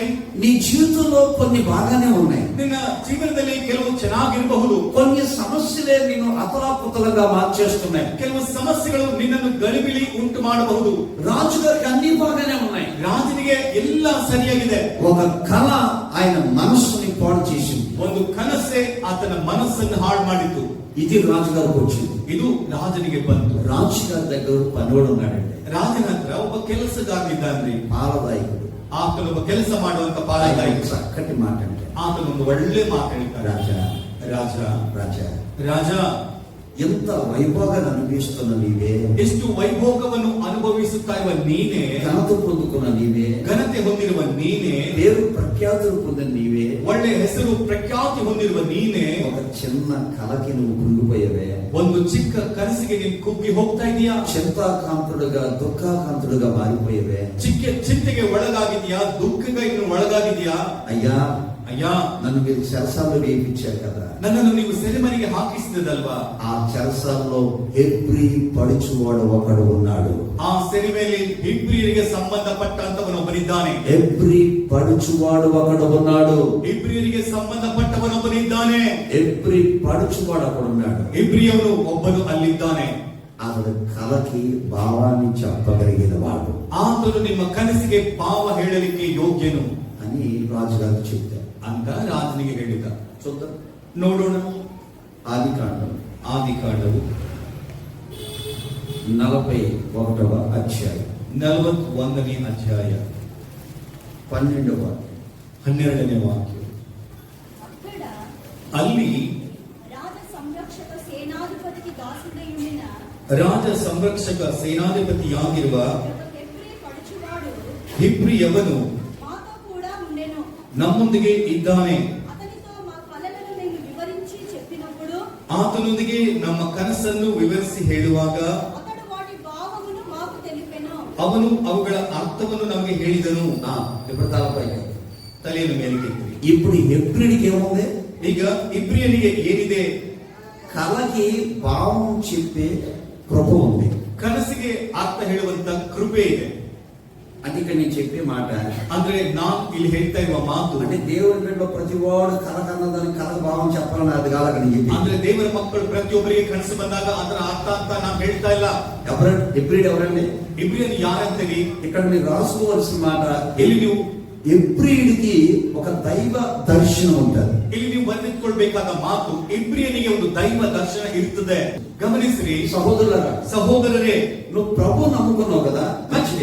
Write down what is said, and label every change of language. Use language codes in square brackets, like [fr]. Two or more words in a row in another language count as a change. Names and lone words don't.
[te] నీ జీవితంలో కొన్ని బాగానే ఉన్నాయి. [kn] ನಿನ್ನ ಜೀವನದಲ್ಲಿ ಕೆಲವು ಚೆನ್ನಾಗಿರಬಹುದು, [te] కొన్ని సమస్యలే నిన్ను అతలాకుతలంగా మార్చేస్తున్నాయి. [kn] ಕೆಲವು ಸಮಸ್ಯೆಗಳು ನಿನ್ನನ್ನು ಗಲಿಬಿಲಿ ಉಂಟು ಮಾಡಬಹುದು. [te] రాజుగారికి అన్ని బాగానే ఉన్నాయి. [kn] ರಾಜನಿಗೆ ಎಲ್ಲ ಸರಿಯಾಗಿದೆ. [te] ఒక కళ ఆయన మనస్సుని పాడు చేసింది. [kn] ಒಂದು ಕನಸೆ ಆತನ ಮನಸ್ಸನ್ನು ಹಾಳು ಮಾಡಿತು. [te] ఇది రాజుగారికి వచ్చింది. [kn] ಇದು ರಾಜನಿಗೆ ಬಂತು. [te] రాజుగారి దగ్గర పనివాడు ఉన్నాడండి. [kn] ರಾಜನ ಹತ್ರ ಒಬ್ಬ ಕೆಲಸಗಾರನಿದ್ದಾನ್ರಿ, [te] పాలదాయకుడు. [kn] ಆತನೊಬ್ಬ ಕೆಲಸ ಮಾಡುವಂತ ಪಾಲದಾಯಕ. [te] చక్కటి మాట అంటే [kn] ಆತನೊಂದು ಒಳ್ಳೆ ಮಾತು ಹೇಳ್ತಾನೆ. [te] రాజా [kn] ರಾಜ [te] రాజా [kn] ರಾಜ, [te] ఎంత వైభోగాన్ని అనుభవిస్తున్న నీవే, [kn] ಎಷ್ಟು ವೈಭೋಗವನ್ನು ಅನುಭವಿಸುತ್ತಾ ಇರುವ ನೀನೇ, [te] ఘనత పొందుకున్న నీవే, [kn] ಘನತೆ ಹೊಂದಿರುವ ನೀನೇ, [te] పేరు ప్రఖ్యాతులు పొందిన నీవే, [kn] ಒಳ್ಳೆ ಹೆಸರು ಪ್ರಖ್ಯಾತಿ ಹೊಂದಿರುವ ನೀನೇ, [te] ఒక చిన్న కళకి నువ్వు కుంగిపోయావే. [kn] ಒಂದು ಚಿಕ್ಕ ಕನಸಿಗೆ ನೀನು ಕುಗ್ಗಿ ಹೋಗ್ತಾ ಇದೀಯಾ. [te] చింతాకాంతుడుగా దుఃఖాకాంతుడుగా మారిపోయావే. [kn] ಚಿಕ್ಕ ಚಿಂತೆಗೆ ಒಳಗಾಗಿದ್ಯಾ, ದುಃಖಕ್ಕೆ ಇನ್ನು ಒಳಗಾಗಿದ್ಯಾ. [te] అయ్యా [kn] ಅಯ್ಯ, [te] నన్ను మీరు చెరసాల్లో వేయించారు కదా, [kn] ನನ್ನನ್ನು ನೀವು ಸೆರೆಮನೆಗೆ ಹಾಕಿಸಿದಲ್ವಾ. [te] ఆ చెరసాల్లో హెబ్రీ పడుచువాడు ఒకడు ఉన్నాడు. [kn] ಆ ಸೆರೆಮೆಯಲ್ಲಿ ಇಬ್ರಿಯರಿಗೆ ಸಂಬಂಧಪಟ್ಟಂತವನೊಬ್ಬನಿದ್ದಾನೆ. [te] హెబ్రీ పడుచువాడు ఒకడు ఉన్నాడు. [kn] ಇಬ್ರಿಯರಿಗೆ ಸಂಬಂಧಪಟ್ಟವನೊಬ್ಬನಿದ್ದಾನೆ. [te] హెబ్రీ పడుచువాడు ఒకడు ఉన్నాడు. [kn] ಇಬ್ರಿಯವನು ಒಬ್ಬನು ಅಲ್ಲಿದ್ದಾನೆ. [te] అతడు కళకి భావాన్ని చెప్పగలిగిన వాడు [kn] ಆತನು ನಿಮ್ಮ ಕನಸಿಗೆ ಭಾವ ಹೇಳಲಿಕ್ಕೆ ಯೋಗ್ಯನು [te] అని రాజుగారు చెప్తారు. [kn] ಅಂತ ರಾಜನಿಗೆ ಹೇಳಿದ. [te] చూద్దాం, [kn] ನೋಡೋಣ. [te] ఆదికాండం [kn] ಆದಿಕಾಂಡವು [te] 41వ అధ్యాయం [kn] 41ನೇ ಅಧ್ಯಾಯ [te] 12వ [kn] 12ನೇ ವಾಕ್ಯ. [te] అక్కడ [kn] ಅಲ್ಲಿ [te] రాజ సంరక్షక సేనాధిపతికి దాసుడై ఉండిన [kn] ರಾಜ ಸಂರಕ್ಷಕ ಸೇನಾಧಿಪತಿಯಾಗಿರುವ [te] ఒక హెబ్రీ పడుచువాడు [kn] ಹಿಬ್ರಿಯವನು [te] మాతో కూడా ఉండెను. [kn] ನಮ್ಮೊಂದಿಗೆ ಇದ್ದಾನೆ. [te] అతనితో మా కలలను మేము వివరించి చెప్పినప్పుడు [kn] ಆತನೊಂದಿಗೆ ನಮ್ಮ ಕನಸನ್ನು ವಿವರಿಸಿ ಹೇಳುವಾಗ [te] అతడు వాటి భావమును మాకు తెలిపెను. [kn] ಅವನು ಅವುಗಳ ಅರ್ಥವನ್ನು ನಮಗೆ ಹೇಳಿದನು. [te] ఇప్పుడు తలపైకి. [kn] ತಲೆಯನ್ನು ಮೇಲಕ್ಕೆತ್ತಿ. [te] ఇప్పుడు హెబ్రీడికి ఏముంది? [kn] ಈಗ ಇಬ್ರಿಯನಿಗೆ ಏನಿದೆ? [te] కళకి భావం చెప్పే కృప ఉంది. [kn] ಕನಸಿಗೆ ಅರ್ಥ ಹೇಳುವಂತ ಕೃಪೆ ಇದೆ. [te] అంటే ఇక్కడ నేను చెప్పే మాట [kn] ಅಂದ್ರೆ ನಾನು ಇಲ್ಲಿ ಹೇಳ್ತಾ ಇರುವ ಮಾತು, [te] అంటే దేవుని బిడ్డలో ప్రతి వాడు కళ కన్నదానికి కళ భావం చెప్పాలని అది కాదు అక్కడ నేను చెప్పి. [kn] ಅಂದ್ರೆ ದೇವರ ಮಕ್ಕಳು ಪ್ರತಿಯೊಬ್ಬರಿಗೆ ಕನಸು ಬಂದಾಗ ಅದರ ಅರ್ಥ ಅಂತ ನಾನು ಹೇಳ್ತಾ ಇಲ್ಲ. [te] హెబ్రీడ్ ఎవరండి? [kn] ಇಬ್ರಿಯನ್ ಯಾರಂತೀರಿ? [te] ఇక్కడ మీరు రాసుకోవాల్సిన మాట, [kn] ಇಲ್ಲಿ ನೀವು [te] హెబ్రీడికి ఒక దైవ దర్శనం ఉంటుంది. [kn] ಇಲ್ಲಿ ನೀವು ಬರೆದಿಟ್ಕೊಳ್ಬೇಕಾದ ಮಾತು, ಇಬ್ರಿಯನಿಗೆ ಒಂದು ದೈವ ದರ್ಶನ ಇರ್ತದೆ. ಗಮನಿಸ್ರಿ ಸಹೋದರರೇ, [te] నువ్వు ప్రభు నమ్ముకున్నావు కదా, మంచిదే.